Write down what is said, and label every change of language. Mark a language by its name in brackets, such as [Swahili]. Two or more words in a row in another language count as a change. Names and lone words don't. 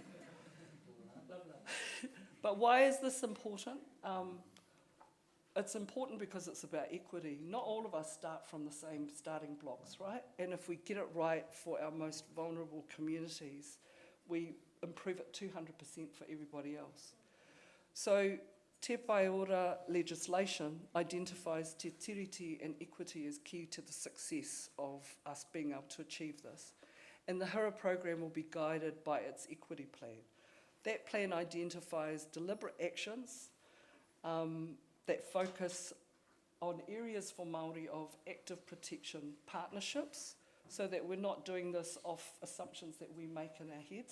[English] But why is this important? It's important because it's about equity. Not all of us start from the same starting blocks, right? And if we get it right for our most vulnerable communities, we improve it 200% for everybody else. So Te Pai Ora legislation identifies [Māori] te tiriti [English] and equity as key to the success of us being able to achieve this. And the Hira program will be guided by its equity plan. That plan identifies deliberate actions that focus on areas for Māori of active protection partnerships, so that we're not doing this off assumptions that we make in our heads.